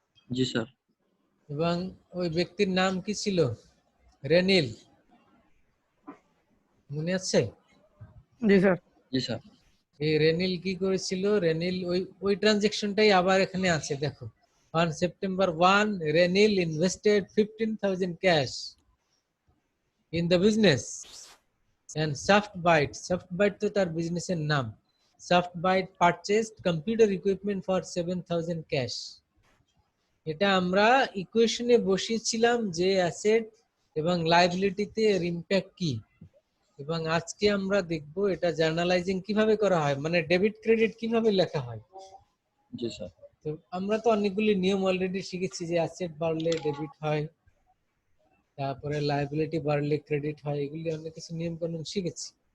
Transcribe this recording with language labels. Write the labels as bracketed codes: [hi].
[bn] জি sir. এবং ওই ব্যক্তির নাম কি ছিল? রেনিল, মনে আছে? জি স্যার। জি স্যার। এই রেনিল কি করেছিল? রেনিল ওই ট্রানজেকশনটাই আবার এখানে আছে, দেখো। [en] On September 1, Renil invested 15,000 cash in the business, and Softbyte [bn] তো তার বিজনেসের নাম। [en] Softbyte purchased computer equipment for 7,000 cash. [bn] এটা আমরা ইকুয়েশনে বসিয়েছিলাম যে অ্যাসেট এবং লায়াবিলিটিতে এর ইমপ্যাক্ট কি। এবং আজকে আমরা দেখব এটা জার্নালাইজিং কিভাবে করা হয়, মানে ডেবিট ক্রেডিট কিভাবে লেখা হয়। জি স্যার। তো আমরা তো অনেকগুলি নিয়ম অলরেডি শিখেছি, যে অ্যাসেট বাড়লে ডেবিট হয়, তারপরে লায়াবিলিটি বাড়লে ক্রেডিট হয়, এগুলি অনেক কিছু নিয়ম কানুন শিখেছি।